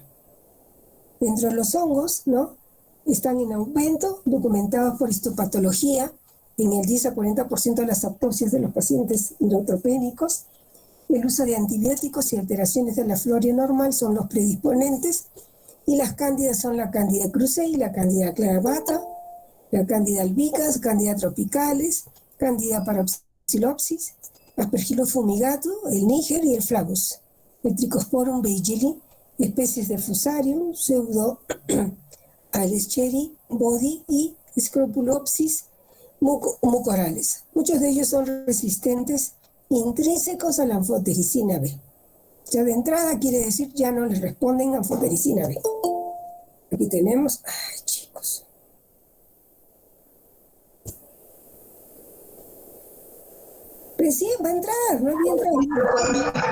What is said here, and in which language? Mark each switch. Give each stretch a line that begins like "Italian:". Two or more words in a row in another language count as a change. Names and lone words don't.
Spanish: Dentro de los hongos, ¿no? Están en aumento, documentados por histopatología, en el 10 a 40% de las autopsias de los pacientes neutropénicos. El uso de antibióticos y alteraciones de la flora normal son los predisponentes, y las cándidas son la Candida krusei, la Candida clarabata, la Candida albicans, Candida tropicalis, Candida parapsilopsis, Aspergillus fumigatum, el Níger y el Flavus, el Trichosporum beigeli, especies de Fusarium, Pseudo Alescheri, Body y Scrupulopsis mucorales. Muchos de ellos son resistentes intrínsecos a la anfotericina B. O sea, de entrada quiere decir ya no les responden a anfotericina B. Aquí tenemos, ay chicos. Recién va a entrar, no había entrado.